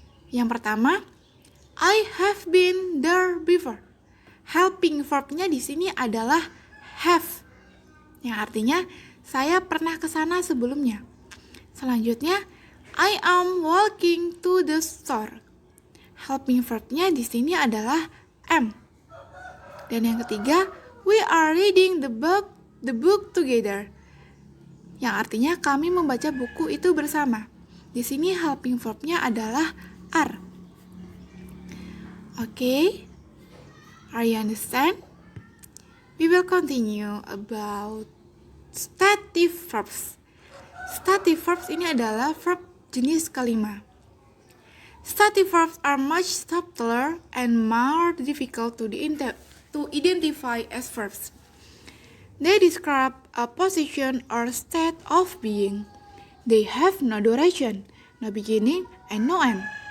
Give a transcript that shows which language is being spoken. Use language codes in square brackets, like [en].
[id] Yang pertama, [en] I have been there before. [id] Helping verbnya di sini adalah have, yang artinya saya pernah ke sana sebelumnya. Selanjutnya, [en] I am walking to the store. [id] Helping verbnya di sini adalah am. Dan yang ketiga, [en] we are reading the book together. [id] Yang artinya kami membaca buku itu bersama. Di sini helping verbnya adalah are. [en] Okay? Are you understand? We will continue about stative verbs. [id] Stative verbs ini adalah verb jenis kelima. [en] Stative verbs are much subtler and more difficult to identify as verbs. They describe a position or state of being. They have no duration, no beginning, and no end.